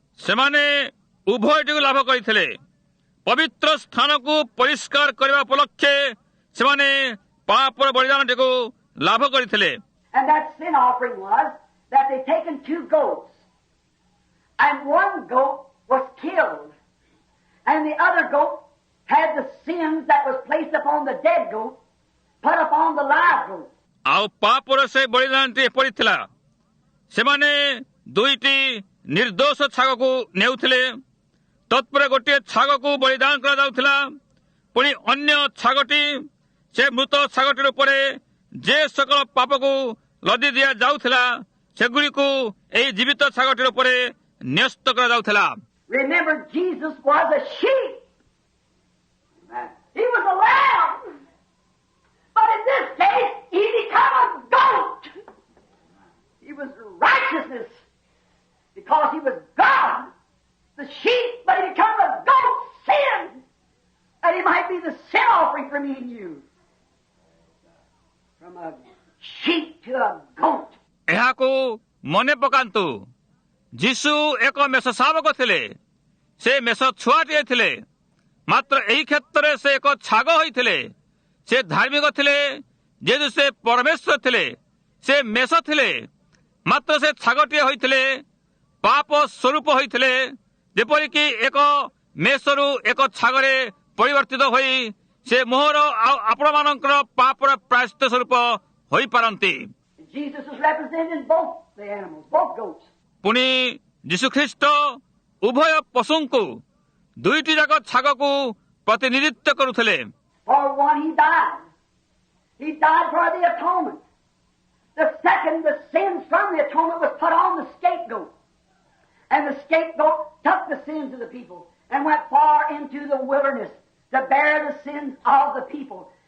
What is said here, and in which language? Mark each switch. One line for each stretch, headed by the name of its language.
Odia: ସେମାନେ ଉଭୟଟିକୁ ଲାଭ କରିଥିଲେ। ପବିତ୍ର ସ୍ଥାନକୁ ପରିଷ୍କାର କରିବା ଉପଲକ୍ଷେ ସେମାନେ ପାପର ବଳିଦାନଟିକୁ ଲାଭ କରିଥିଲେ।
English: And that sin offering was that they taken two goats And one goat was killed. And the other goat had the sins that was placed upon the dead goat put upon the live goat.
Odia: ଆଉ ପାପର ସେ ବଳିଦାନଟି ଏପରି ଥିଲା, ସେମାନେ ଦୁଇଟି ନିର୍ଦ୍ଦୋଷ ଛାଗକୁ ନେଉଥିଲେ, ତତ୍ପରେ ଗୋଟିଏ ଛାଗକୁ ବଳିଦାନ କରାଯାଉଥିଲା, ପୁଣି ଅନ୍ୟ ଛାଗଟି ସେ ମୃତ ଛାଗଟିର ଉପରେ ଯେ ସକଳ ପାପକୁ ଲଦି ଦିଆଯାଉଥିଲା ସେଗୁଡ଼ିକୁ ଏହି ଜୀବିତ ଛାଗଟିର ଉପରେ ନ୍ୟସ୍ତ କରାଯାଉଥିଲା।
English: Remember, Jesus was a sheep. He was a lamb. But in this case, he became a goat. He was righteousness because he was God, the sheep, but he became a goat, sin, that he might be the sin offering for me and you. From a sheep to a goat.
Odia: ଏହାକୁ ମନେ ପକାନ୍ତୁ, ଯୀଶୁ ଏକ ମେଷ ଶାବକ ଥିଲେ, ସେ ମେଷ ଛୁଆଟିଏ ଥିଲେ, ମାତ୍ର ଏହି କ୍ଷେତ୍ରରେ ସେ ଏକ ଛାଗ ହୋଇଥିଲେ। ସେ ଧାର୍ମିକ ଥିଲେ, ଯେହେତୁ ସେ ପରମେଶ୍ୱର ଥିଲେ, ସେ ମେଷ ଥିଲେ, ମାତ୍ର ସେ ଛାଗଟିଏ ହୋଇଥିଲେ, ପାପ ସ୍ୱରୂପ ହୋଇଥିଲେ, ଯେପରିକି ଏକ ମେଷରୁ ଏକ ଛାଗରେ ପରିବର୍ତ୍ତିତ ହୋଇ ସେ ମୋହର ଆଉ ଆପଣମାନଙ୍କର ପାପର ପ୍ରାୟଶ୍ଚିତ ସ୍ୱରୂପ ହୋଇପାରନ୍ତି।
English: Jesus was representing both the animals, both goats.
Odia: ପୁଣି ଯୀଶୁଖ୍ରୀଷ୍ଟ ଉଭୟ ପଶୁଙ୍କୁ ଦୁଇଟି ଯାକ ଛାଗକୁ ପ୍ରତିନିଧିତ୍ୱ କରୁଥିଲେ।
English: For one, he died. He died for the atonement. The second, the sins from the atonement was put on the scapegoat. And the scapegoat took the sins of the people and went far into the wilderness to bear the sins of the people.